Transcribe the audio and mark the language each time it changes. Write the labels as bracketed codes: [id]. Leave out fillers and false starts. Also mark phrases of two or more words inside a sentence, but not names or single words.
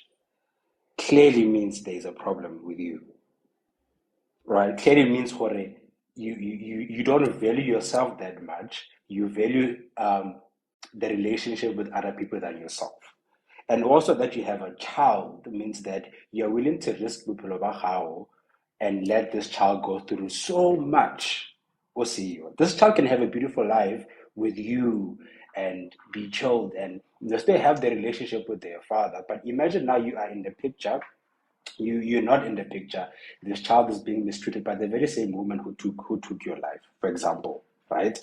[en] Clearly means there's a problem with you, right? Clearly means you don't value yourself that much. You value the relationship with other people than yourself. And also that you have a child means that you're willing to risk [nso] bophelo ba gago [en] and let this child go through so much. This child can have a beautiful life with you and be chilled and they still have the relationship with their father. But imagine now you are in the picture, you're not in the picture. This child is being mistreated by the very same woman who took your life, for example, right?